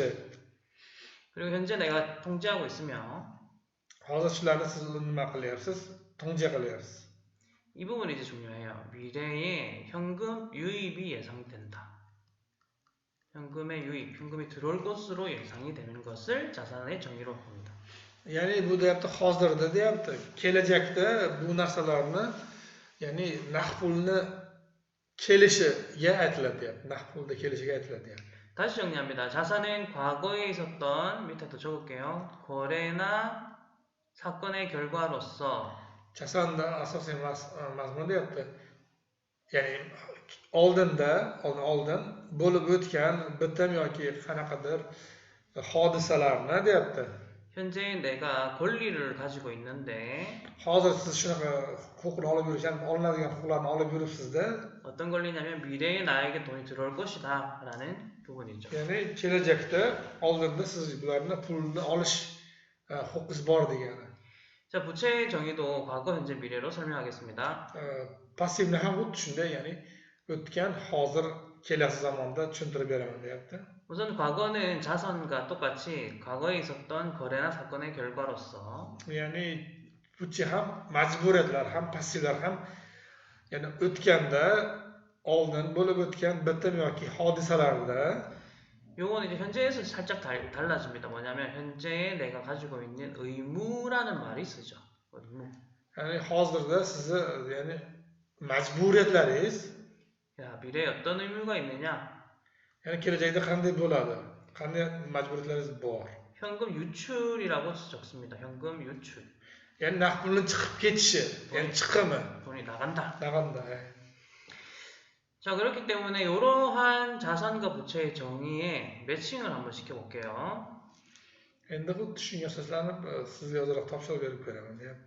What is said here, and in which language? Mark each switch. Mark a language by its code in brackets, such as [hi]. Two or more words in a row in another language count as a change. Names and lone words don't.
[ko] 그리고 현재 내가 통제하고 있으며 [uz] Hozir shularni siz nima qilyapsiz? 통제 qilyapsiz. [ko] 이 부분이 이제 중요해요. 미래에 현금 유입이 예상된다. 현금의 유입, 현금이 들어올 것으로 예상이 되는 것을 자산의 정의로 봅니다. [uz] Ya'ni bu deyapti, hozirda deyapti, kelajakda bu narsalarni, ya'ni naqd pulni kelishiga aytiladi deyapti. Naqd pulda kelishiga aytiladi deyapti. [ko] 다시 정리합니다. 자산은 과거에 있었던, 밑에도 적을게요. 거래나 사건의 결과로서 [uz] Jasanni asosiy mazmuni deyapti. Ya'ni oldin bo'lib o'tgan bitim yoki qanaqadir hodisalarni deyapti. [ko] 현재 내가 권리를 가지고 있는데 [uz] Hozir siz shunaqa huquqni olib yurishgan, olinadigan huquqlarni olib yuribsizda, [ko] 어떤 권리냐면 미래에 나에게 돈이 들어올 것이다 라는 부분이죠. [uz] ya'ni kelajakda oldinda siz bularni pulni olish huquqingiz bor degani. [ko] 자, 부채의 정의도 과거, 현재, 미래로 설명하겠습니다. [uz] Passivni ham xuddi shunday, ya'ni o'tgan, hozir, kelasi zamonda tushuntirib beraman deyapti. [ko] 우선 과거는 자산과 똑같이 과거에 있었던 거래나 사건의 결과로서 [uz] Ya'ni buchi ham majburiyatlar ham passivlar ham, ya'ni o'tganda oldin bo'lib o'tgan bitim yoki hodisalarda [ko] 요건 이제 현재에서 살짝 달라집니다. 뭐냐면 현재에 내가 가지고 있는 의무라는 말이 쓰죠. 의무. [uz] ya'ni hozirda sizni, ya'ni majburiyatlaringiz, [ko] 야, 미래에 어떤 의무가 있느냐? [uz] ya'ni kelajakda qanday bo'ladi? Qanday majburiyatlaringiz bor? [ko] 현금 유출이라고 적습니다. 현금 유출. [uz] Ya'ni naqd pulning chiqib ketishi, ya'ni chiqimi, [ko] 돈이 나간다. [uz] naqanda. [ko] 자, 그렇기 때문에 이러한 자산과 부채의 정의에 매칭을 한번 시켜볼게요. [uz] Endi xuddi shunga asoslanib sizga ozroq topshiriq berib beraman deyapti.